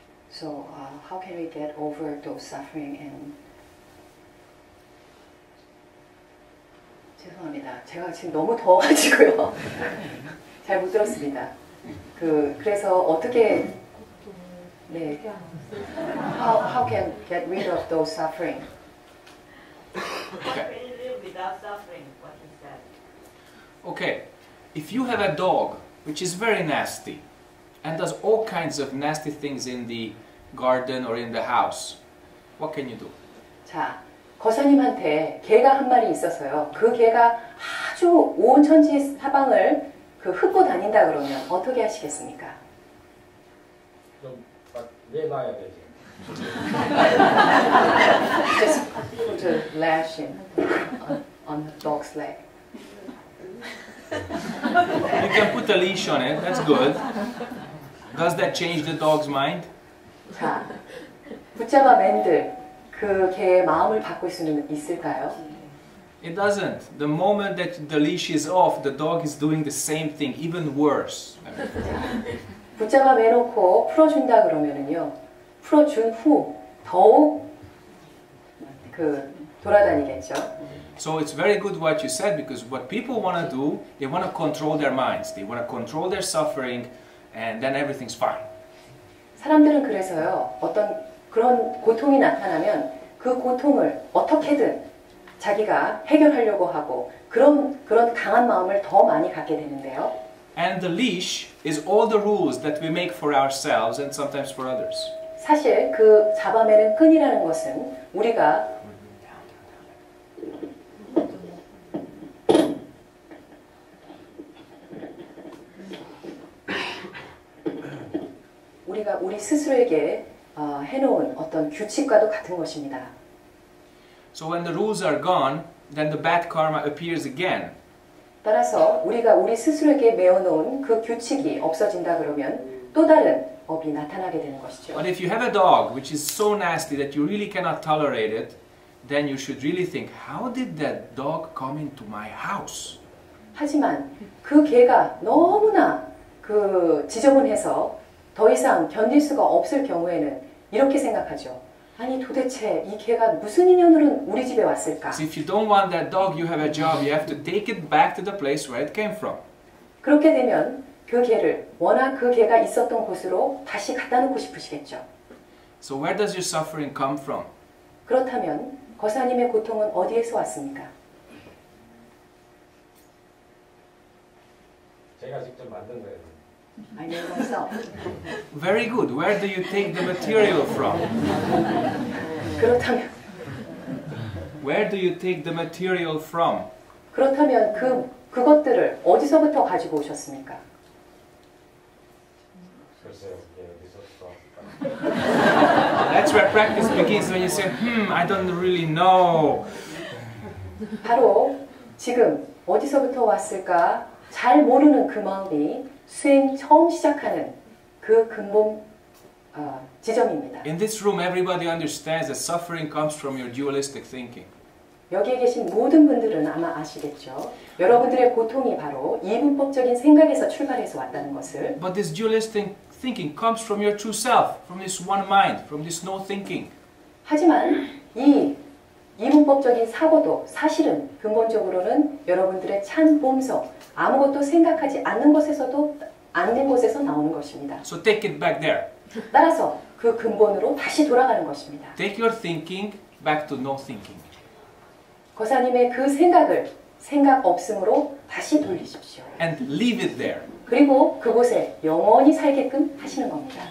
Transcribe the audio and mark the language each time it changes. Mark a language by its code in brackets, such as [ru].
[en] So how can we get over those suffering and [ko] 죄송합니다. 제가 지금 너무 더워가지고요. 잘 못 들었습니다. 그래서 어떻게 네 [en] how can get rid of those suffering? How can you live without suffering? What is that? Okay, if you have a dog which is very nasty and does all kinds of nasty things in the garden or in the house, what can you do? [ko] 자, 거사님한테 개가 한 마리 있어서요. 그 개가 아주 온 천지 사방을 흙고 다닌다 그러면 어떻게 하시겠습니까? 좀 내놔야 되지. [en] Just put a lash on the dog's leg. You can put a leash on it, that's good. Does that change the dog's mind? [ko] 자, 붙잡아 맨들 그 개의 마음을 바꿀 수는 있을까요? [en] It doesn't. The moment that the leash is off, the dog is doing the same thing, even worse. [ko] 붙잡아 매놓고 풀어준다 그러면은요, 풀어준 후 더욱 돌아다니겠죠. [en] So it's very good what you said, because what people want to do, they want to control their minds, they want to control their suffering, and then everything's fine. [ko] 사람들은 그래서요, 어떤 그런 고통이 나타나면 그 고통을 어떻게든 자기가 해결하려고 하고 그런 강한 마음을 더 많이 갖게 되는데요. [en] And the leash is all the rules that we make for ourselves and sometimes for others. [ko] 사실 그 잡아매는 끈이라는 것은 우리가 우리 스스로에게 해놓은 어떤 규칙과도 같은 것입니다. [en] So when the rules are gone, then the bad karma appears again. [ko] 따라서 우리가 우리 스스로에게 메어놓은 그 규칙이 없어진다 그러면 또 다른 업이 나타나게 되는 것이죠. [en] But if you have a dog which is so nasty that you really cannot tolerate it, then you should really think, how did that dog come into my house? [ko] 하지만 그 개가 너무나 지저분해서 더 이상 견딜 수가 없을 경우에는 이렇게 생각하죠. 아니 도대체 이 개가 무슨 인연으로 우리 집에 왔을까? [en] So if you don't want that dog, you have a job. You have to take it back to the place where it came from. [ko] 그렇게 되면 그 개를 워낙 그 개가 있었던 곳으로 다시 갖다 놓고 싶으시겠죠. [en] So where does your suffering come from? [ko] 그렇다면 거사님의 고통은 어디에서 왔습니까? 제가 직접 만든 거예요. [en] I know myself. Very good. Where do you take the material from? [ko] 그렇다면 [en] Where do you take the material from? [ko] 그렇다면 그것들을 어디서부터 가지고 오셨습니까? 글쎄요, 어디서 또 [en] That's where practice begins, when you say, I don't really know. [ko] 바로 지금 어디서부터 왔을까 잘 모르는 그 마음이 수행 처음 시작하는 그 근본 지점입니다. [en] In this room, everybody understands that suffering comes from your dualistic thinking. [ko] 여기에 계신 모든 분들은 아마 아시겠죠. 여러분들의 고통이 바로 이분법적인 생각에서 출발해서 왔다는 것을. [en] But this dualistic thinking comes from your true self, from this one mind, from this no thinking. [ko] 하지만 이 이분법적인 사고도 사실은 근본적으로는 여러분들의 찬 본성, 아무것도 생각하지 않는 것에서도 안 곳에서 나오는 것입니다. [en] So take it back there. [ko] 따라서 그 근본으로 다시 돌아가는 것입니다. [en] Take your thinking back to no thinking. [ko] 거사님의 그 생각을 생각 없음으로 다시 돌리십시오. [en] And leave it there. [ko] 그리고 그곳에 영원히 살게끔 하시는 겁니다.